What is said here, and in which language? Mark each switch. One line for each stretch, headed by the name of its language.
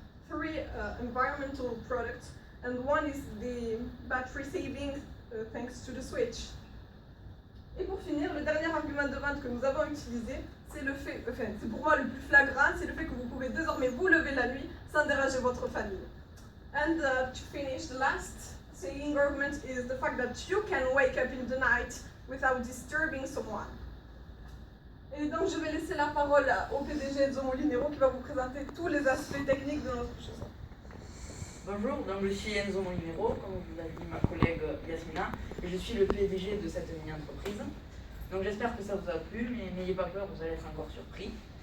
English: three environmental products, and one is the battery saving thanks to the switch.
French: Et pour finir, le dernier argument de vente que nous avons utilisé, c'est le fait, enfin c'est pour moi le plus flagrant, c'est le fait que vous pouvez désormais vous lever la nuit sans déranger votre famille.
English: And to finish, the last selling argument is the fact that you can wake up in the night without disturbing someone.
French: Et donc je vais laisser la parole au PDG Enzo Molinero qui va vous présenter tous les aspects techniques de notre chausson. Bonjour, donc je suis Enzo Molinero, comme vous l'a dit ma collègue Yasmina, et je suis le PDG de cette mini-entreprise. Donc j'espère que ça vous a plu, mais n'ayez pas peur, vous allez être encore surpris.